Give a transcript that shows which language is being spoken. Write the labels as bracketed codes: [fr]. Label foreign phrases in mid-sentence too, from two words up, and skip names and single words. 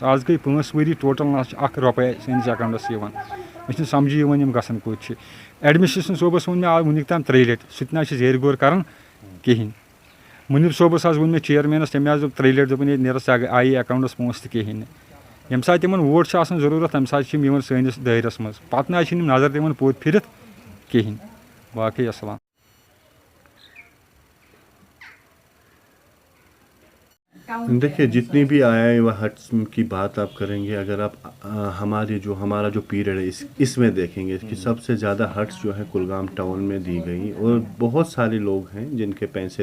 [ks] آز گٔے 5 ؤری ٹوٹَل نہ حظ چھِ 1 رۄپَے سٲنِس اٮ۪کاوُنٛٹَس یِوان مےٚ چھِنہٕ سَمجھی یِوان یِم گژھان کوٚت چھِ ایڈمِنِسٹریشَن صوبَس ووٚن مےٚ آز وٕنیُک تام 3 لَٹہِ سُہ تہِ نہ حظ چھِ زیرِ غور کَران کِہیٖنۍ مُنیٖب صوبَس حظ ووٚن مےٚ چِیَرمینَس تٔمۍ حظ دوٚپ 3 لَٹہِ دوٚپُن ہے نیرٕ ژےٚ آیی اٮ۪کاوُنٛٹَس پونٛسہٕ تہِ کِہیٖنۍ نہٕ ییٚمہِ ساتہٕ تِمَن ووٹ چھِ آسان ضروٗرت تَمہِ ساتہٕ چھِ یِم یِوان سٲنِس دٲیرَس منٛز پَتہٕ نہ حظ چھِنہٕ یِم نظر دِوان پوٚت پھِرِتھ کِہیٖنۍ باقٕے اَسلام [ur] دیکھیے جتنی بھی آیا وہ ہٹس کی بات آپ کریں گے اگر آپ ہمارا جو پیریڈ ہے اس میں دیکھیں گے کہ سب سے زیادہ ہٹس جو ہے کلگام ٹاؤن میں دی گئی اور بہت سارے لوگ ہیں جن کے پیسے